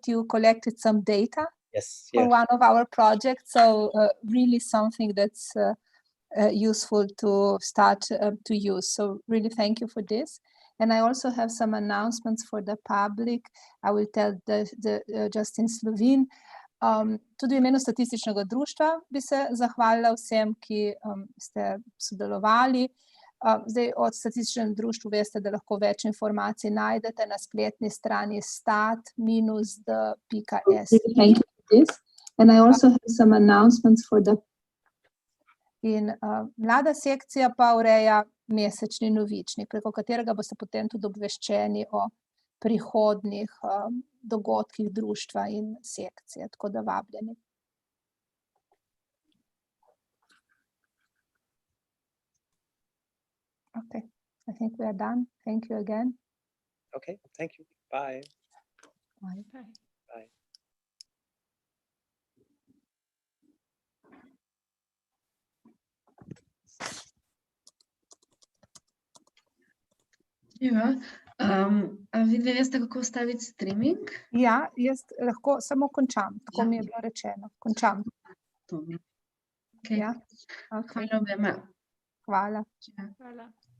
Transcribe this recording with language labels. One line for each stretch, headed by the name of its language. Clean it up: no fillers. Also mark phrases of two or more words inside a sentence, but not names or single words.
English: You collected some data for one of our projects, so really something that's useful to start to use. So really thank you for this. And I also have some announcements for the public. I will tell just in Slovene.
Slovenian: Tudi v imenu Statističnega društva bi se zahvalila vsem, ki ste sodelovali. Zdaj od Statističnem društvu veste, da lahko več informacij najdete na spletni strani stat-d.si.
English: Thank you for this. And I also have some announcements for the
Slovenian: In mlada sekcija pa ureja mesečni novičnik, preko katerega boste potem tudi obveščeni o prihodnjih dogodkih društva in sekcije, tako da vabljeni.
English: Okay, I think we are done. Thank you again. Okay, thank you. Bye. Bye. Bye.
Slovenian: A vi dve veste, kako ustaviti streaming? Ja, jaz lahko samo končam, tako mi je bilo rečeno. Končam. Dobro. Okay. Ja? Okay. Hvala obema. Hvala. Hvala.